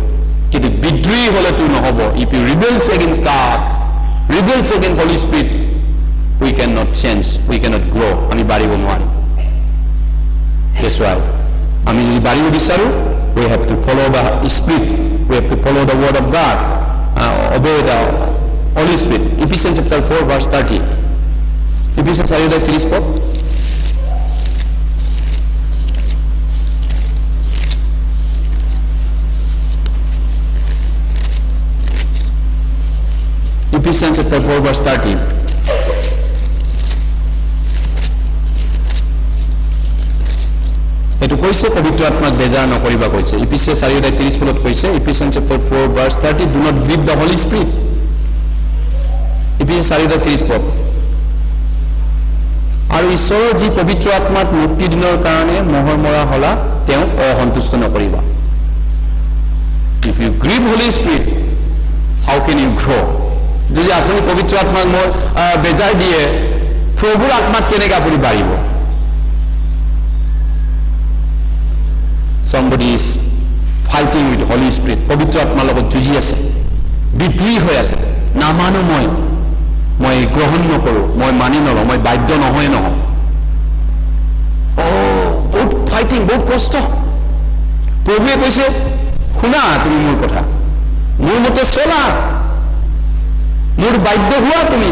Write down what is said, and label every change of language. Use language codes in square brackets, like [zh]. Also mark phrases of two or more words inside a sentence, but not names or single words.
[as] কিন্তু বিদ্ৰোহী হ'লেতো নহ'ব। [en] If you rebels against God, rebels against Holy Spirit, we cannot change, we cannot grow. [as] আমি বাঢ়িব নোৱাৰিম। [en] That's why [as] আমি যদি বাঢ়িব বিচাৰোঁ, [en] we have to follow the Spirit, we have to follow the word of God, obey the Holy Spirit. Ephesians chapter 4 verse 30. [as] Ephesians 4:30 পদ। [en] Ephesians chapter 4 verse 30. [as] এইটো কৈছে পবিত্ৰ আত্মাক বেজাৰ নকৰিবা কৈছে। Ephesians 4:30 পদত কৈছে, [en] Ephesians chapter 4 verse 30, do not grieve the Holy Spirit. [as] Ephesians 4:30 পদ। আৰু ঈশ্বৰৰ যি পবিত্ৰ আত্মাক মুক্তি দিনৰ কাৰণে মোহৰ মৰা হলা, তেওঁক অসন্তুষ্ট নকৰিবা। [en] If you grieve Holy Spirit, how can you grow? [as] যদি আপুনি পবিত্ৰ আত্মাক বেজাৰ দিয়ে, প্ৰভুৰ আত্মাক কেনেকৈ আপুনি বাঢ়িব? [en] Somebody is fighting with Holy Spirit, [as] পবিত্ৰ আত্মাৰ লগত যুঁজি আছে, বিদ্ৰোহী হৈ আছে, নামানো, মই গ্ৰহণ নকৰোঁ, মই মানি নলওঁ, মই বাধ্য নহয়। বহুত ফাইটিং, বহুত কষ্ট। প্ৰভুৱে কৈছে, শুনা তুমি মোৰ কথা, মোৰ মতে চলা, মোৰ বাধ্য হোৱা তুমি।